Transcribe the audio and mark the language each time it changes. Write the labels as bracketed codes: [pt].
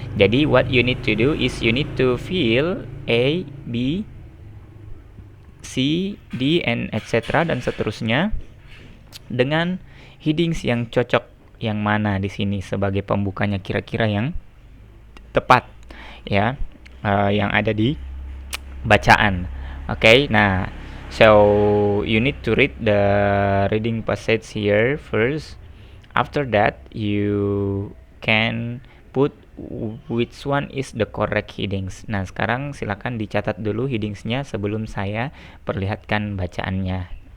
[en] Jadi what you need to do is you need to fill A, B, C, D, and etc. [id] dan seterusnya dengan headings yang cocok. Yang mana di sini sebagai pembukanya kira-kira yang tepat ya, yang ada di bacaan. [en] Okay, nah, so you need to read the reading passage here first. After that, you can put which one is the correct headings. [id] Nah, sekarang silakan dicatat dulu headingsnya sebelum saya perlihatkan bacaannya.